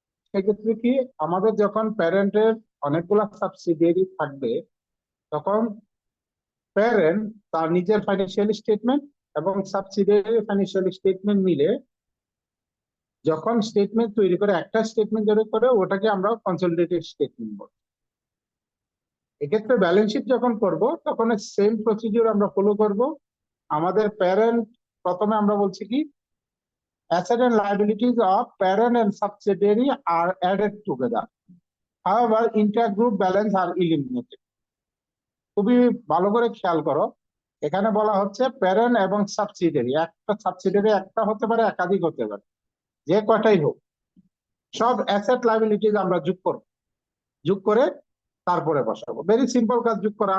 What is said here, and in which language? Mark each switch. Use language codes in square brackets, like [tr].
[bn] সেক্ষেত্রে কি, আমাদের যখন প্যারেন্টের অনেকগুলা সাবসিডিয়ারি থাকবে, তখন প্যারেন্ট তার নিজের ফাইন্যান্সিয়াল স্টেটমেন্ট এবং সাবসিডিয়ারি ফাইন্যান্সিয়াল স্টেটমেন্ট মিলে যখন স্টেটমেন্ট তৈরি করে, একটা স্টেটমেন্ট তৈরি করে, ওটাকে আমরা কনসলিডেটেড স্টেটমেন্ট বলি। এক্ষেত্রে ব্যালেন্স শিট যখন করব তখন সেম প্রসিডিউর আমরা ফলো করব। আমাদের প্যারেন্ট, প্রথমে আমরা বলছি কি, [en] assets and liabilities of parent and subsidiary are added together. However, intergroup balance are eliminated. [bn] খুবই ভালো করে খেয়াল করো, এখানে বলা হচ্ছে প্যারেন্ট এবং সাবসিডিয়ারি, একটা সাবসিডিয়ারি একটা হতে পারে, একাধিক হতে পারে, যে কয়টাই হোক, সব অ্যাসেট লাইবিলিটিজ আমরা যোগ করে তারপরে বসাবো। ভেরি সিম্পল কাজ যোগ করা।